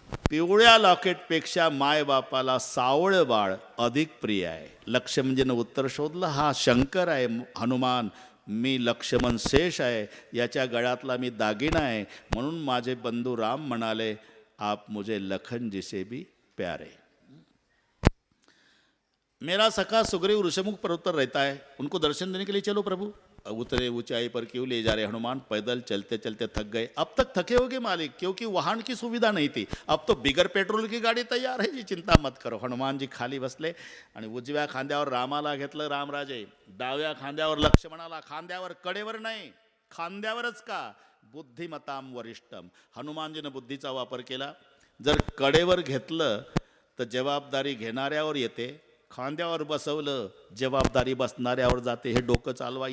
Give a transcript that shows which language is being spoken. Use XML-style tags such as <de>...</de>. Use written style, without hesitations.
<mr>पिवळ्या लॉकेटपेक्षा मायबापाला सावळं बाळ अधिक प्रिय आहे. लक्ष्मणजीनं उत्तर शोधलं. हा शंकर आहे हनुमान, मी लक्ष्मण शेष आहे, याच्या गळ्यातला मी दागिना आहे. म्हणून माझे बंधू राम म्हणाले,</mr> <hi>आप मुझे लखन जिसे भी प्यारे. मेरा सखा सुग्रीव ऋषमुख पर्वत पर रहता है, उनको दर्शन देने के लिए चलो प्रभु. उतरे ऊंचाई पर क्यों ले जा रहे हनुमान, पैदल चलते चलते थक गए. अब तक थके होगे मालिक, क्योंकि वाहन की सुविधा नहीं थी. अब तो बिगर पेट्रोल की गाडी तयार है जी, चिंता मत करो.</hi> <mr>हनुमानजी खाली बसले आणि उजव्या खांद्यावर रामाला घेतलं रामराजे, डाव्या खांद्यावर लक्ष्मणाला. खांद्यावर, कडेवर नाही, खांद्यावरच का? बुद्धिमताम वरिष्ठम. हनुमानजीनं बुद्धीचा वापर केला. जर कडेवर घेतलं तर जबाबदारी घेणाऱ्यावर येते, खांद्यावर बसवलं जबाबदारी बसणाऱ्यावर जाते. हे डोकं चालवा.</mr>